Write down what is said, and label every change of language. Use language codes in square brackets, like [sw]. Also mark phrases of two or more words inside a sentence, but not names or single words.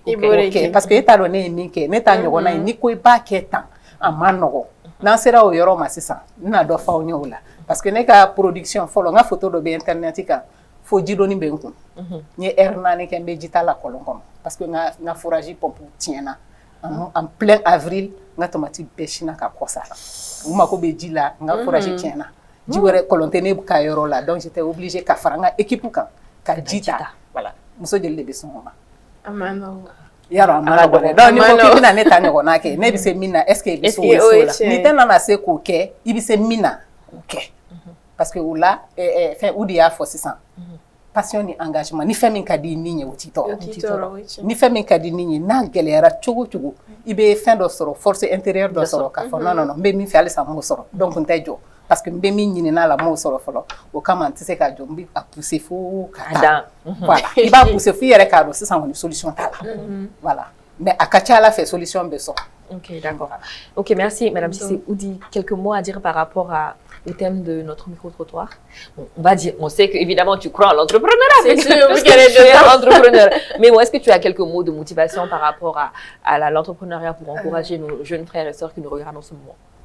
[bm] kɛ [fr] parce que [bm] e t'a dɔn ne ye min kɛ ne t'a ɲɔgɔnna ye ni ko i b'a kɛ tan a ma nɔgɔn n'an sera o yɔrɔ ma sisan n bɛna dɔ f'aw ɲɛ o la [fr] parce que [bm] ne ka production fɔlɔ n ka photo dɔ bɛ internet kan fo jidɔni bɛ n kun n ye heure 4 kɛ n bɛ ji t'a la kɔlɔn kɔnɔ parce que n ka [fr] fourrage pompe [bm] tiɲɛna [fr] en plein avril [bm] n ka tomati bɛɛ sinna ka kɔ sa u mako bɛ ji la n ka fourrage tiɲɛna ji wɛrɛ kɔlɔn tɛ ne ka yɔrɔ la [fr] donc j'étais obligée [bm] ka fara n ka équipe kan ka ji ta voilà muso joli de bɛ sɔn o ma yarɔ a ma nɔgɔn dɛ donc ni ko k'i bɛna ne ta ɲɔgɔnna kɛ ne bɛ se min na [fr] est ce que [bm] i bɛ se o la ni tɛ nana se k'o kɛ i bɛ se min na o kɛ [fr] parce que [bm] o la fɛn o de y'a fɔ sisan passion ni engagement ni fɛn min ka di i ni ye o t'i tɔɔrɔ ni fɛn min ka di i ni ye n'a gɛlɛyara cogo cogo i bɛ fɛn dɔ sɔrɔ [fr] force intérieure [bm] dɔ sɔrɔ k'a fɔ non n bɛ min fɛ halisa n m'o sɔrɔ donc n tɛ jɔ [fr] parce que [bm] n bɛ min ɲinina la n m'o sɔrɔ fɔlɔ o kama n tɛ se ka jɔ n bɛ a pousser fo ka taa voilà i b'a pousser fo i yɛrɛ k'a dɔn sisan kɔni solution t'a la voilà mais à ka ca ala fɛ solution bɛ sɔrɔ. [fr] Ok, d'accord. Ok, merci Madame Sise. Oudi, quelques mots à dire par rapport au thème de notre micro-trottoir. Bon, on va dire, on sait qu'évidemment tu crois en l'entrepreneuriat. C'est sûr, parce qu'elle est entrepreneur. Mais bon, est-ce que tu as quelques mots de motivation par rapport à l'entrepreneuriat pour encourager nos jeunes frères et sœurs qui nous regardent en ce moment?